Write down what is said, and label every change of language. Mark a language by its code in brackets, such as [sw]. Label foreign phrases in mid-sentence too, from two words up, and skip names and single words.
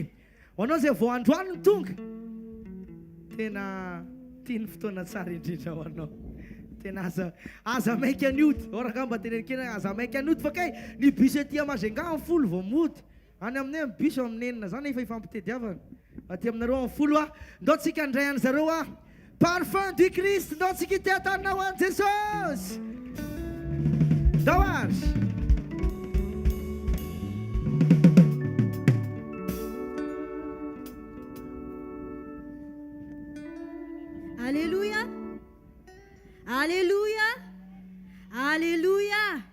[mg] Ho anao zay vao androany ny tonga tena tia ny fotoana tsara indrindra ho anao. Tena aza maika ny ody. Ora ngamba tenenikena aza maika ny ody fa kay ny bus ety Majunga amin'ny folo vao mody. Any aminay amin'ny bus amin'ny enina zany efa ifampitediavana. Aty aminareo amin'ny folo a ndao tsika andray an'zareo a [fr] parfum du Christ [mg] ndao tsika ity atanina ho an'i Jesosy. Ndao ary. Alléluia. Alléluia. Alléluia.